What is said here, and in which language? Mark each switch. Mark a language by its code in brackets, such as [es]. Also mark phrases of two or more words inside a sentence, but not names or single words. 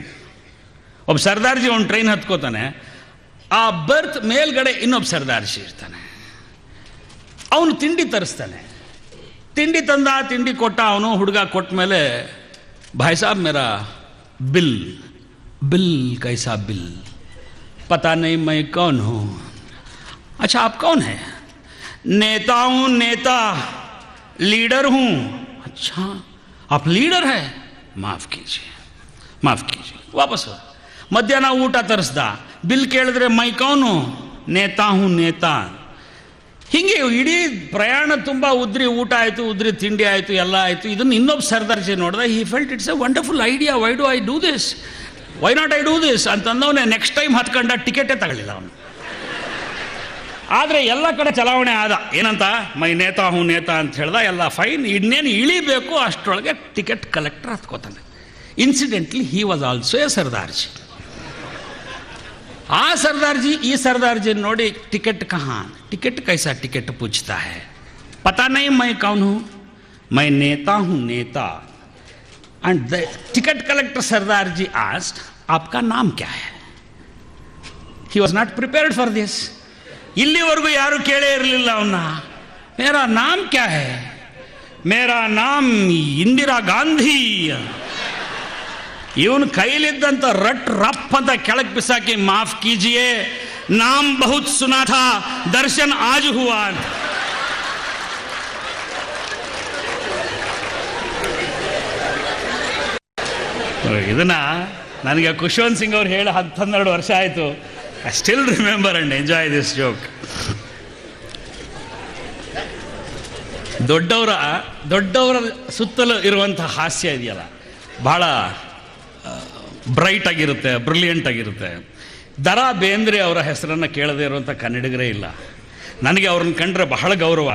[kn] ಒಬ್ಬ ಸರ್ದಾರ್ಜಿ ಒಂದು ಟ್ರೈನ್ ಹತ್ಕೋತಾನೆ, ಆ ಬರ್ತ್ ಮೇಲ್ಗಡೆ ಇನ್ನೊಬ್ಬ ಸರ್ದಾರ್ಜಿ ಇರ್ತಾನೆ. ಅವನು ತಿಂಡಿ ತರಿಸ್ತಾನೆ. ತಿಂಡಿ ತಂದ, ತಿಂಡಿ ಕೊಟ್ಟ ಅವನು. ಹುಡುಗ ಕೊಟ್ಟ ಮೇಲೆ, [hi] भाई साब मेरा बिल बिल कैसा बिल, पता नहीं मैं कौन हूँ. अच्छा आप कौन है? नेता हूँ, नेता, लीडर हूँ. अच्छा आप लीडर है, माफ़ कीजिए ವಾಪಸ್. [kn] ಮಧ್ಯಾಹ್ನ ಊಟ ತರಿಸ್ದ, ಬಿಲ್ ಕೇಳಿದ್ರೆ [hi] मैं कौन, नेता हूँ नेता. [kn] ಹೀಗೆ ಇಡೀ ಪ್ರಯಾಣ ತುಂಬ ಉದ್ರಿ ಊಟ ಆಯಿತು, ಉದ್ರಿ ತಿಂಡಿ ಆಯಿತು, ಎಲ್ಲ ಆಯಿತು. ಇದನ್ನು ಇನ್ನೊಬ್ಬ ಸರ್ದಾರ್ಜಿ ನೋಡಿದ. [en] he felt it's a wonderful idea, why do I do this, why not I do this, ವೈ ನಾಟ್ ಐ ಡೂ ದಿಸ್ ಅಂತಂದವನೇ next time [kn] ಹತ್ಕೊಂಡ ಟಿಕೆಟೇ ತಗೊಳ್ಳಿಲ್ಲ ಅವನು. ಆದರೆ ಎಲ್ಲ ಕಡೆ ಚಲಾವಣೆ ಆದ. ಏನಂತ, [hi] मैं नेता हूँ नेता [kn] ಅಂತ ಹೇಳ್ದ, ಎಲ್ಲ ಫೈನ್. ಇನ್ನೇನು ಇಳಿಬೇಕು ಅಷ್ಟರೊಳಗೆ [en] ticket collector [kn] ಹತ್ಕೋತಾನೆ. [en] incidentally he was also a Sardarji. [kn] ಆ ಸರ್ದಾರ್ಜಿ ಈ ಸರ್ದಾರ್ಜಿ ನೋಡಿ, [hi] टिकट कहाँ, टिकट कैसा टिकट पूछता है, पता नहीं मैं कौन हूँ, मैं नेता हूँ नेता. [en] and the ticket collector Sardarji asked, [hi] आपका नाम क्या है? [en] he was not prepared for this. [kn] ಇಲ್ಲಿವರೆಗೂ ಯಾರು ಕೇಳೇ ಇರಲಿಲ್ಲ ಅವನ್ನ. [hi] मेरा नाम क्या है? मेरा नाम इंदिरा गांधी. [kn] ಇವನು ಕೈಲಿದ್ದಂತ ರಪ್ ಅಂತ ಕೆಳಗೆ ಬಿಸಾಕಿ, [hi] माफ़ कीजिए, नाम बहुत सुना था, दर्शन आज हुआ [kn] ಅಂತ. ಇದನ್ನ ನನಗೆ ಖುಷ್ವಂತ್ ಸಿಂಗ್ ಅವ್ರು ಹೇಳಿ 12 ವರ್ಷ ಆಯಿತು. [en] I still remember and enjoy this joke. [kn] ದೊಡ್ಡವರ ಸುತ್ತಲೂ ಇರುವಂಥ ಹಾಸ್ಯ ಇದೆಯಲ್ಲ, ಭಾಳ ಬ್ರೈಟ್ ಆಗಿರುತ್ತೆ, ಬ್ರಿಲಿಯಂಟ್ ಆಗಿರುತ್ತೆ. ದ.ರಾ ಬೇಂದ್ರೆ ಅವರ ಹೆಸರನ್ನು ಕೇಳದೇ ಇರುವಂಥ ಕನ್ನಡಿಗರೇ ಇಲ್ಲ. ನನಗೆ ಅವ್ರನ್ನ ಕಂಡ್ರೆ ಬಹಳ ಗೌರವ.